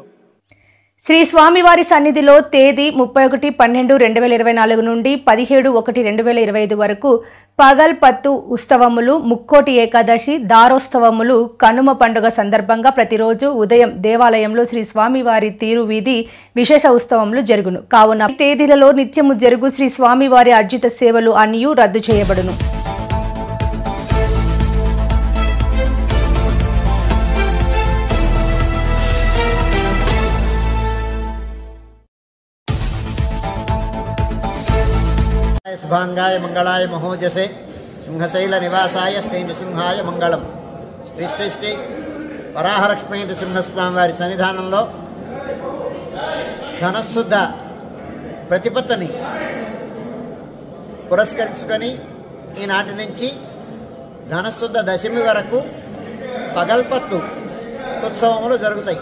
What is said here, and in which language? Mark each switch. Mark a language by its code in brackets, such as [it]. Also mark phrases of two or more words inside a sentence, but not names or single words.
[te] శ్రీ స్వామివారి సన్నిధిలో తేదీ 31/12/2024 నుండి 17/1/2025 వరకు పగల్పత్తు ఉత్సవములు, ముక్కోటి ఏకాదశి, దారోత్సవములు, కనుమ పండుగ సందర్భంగా ప్రతిరోజు ఉదయం దేవాలయంలో శ్రీ స్వామివారి తీరువీధి విశేష ఉత్సవములు జరుగును. కావున తేదీలలో నిత్యము జరుగు శ్రీ స్వామివారి అర్జిత సేవలు అన్నియు రద్దు చేయబడును. [sa] शुभांगाय मंगलाय महोजसे सिंहशैल निवासाय श्री नृसिंहाय मंगलम. [te] श्री श्री श्री వరాహలక్ష్మీ నృసింహస్వామి వారి సన్నిధానంలో ధనశుద్ధ ప్రతిపత్తని పురస్కరించుకొని ఈనాటి నుంచి ధనశుద్ధ దశమి వరకు పగల్పత్తు ఉత్సవములు జరుగుతాయి.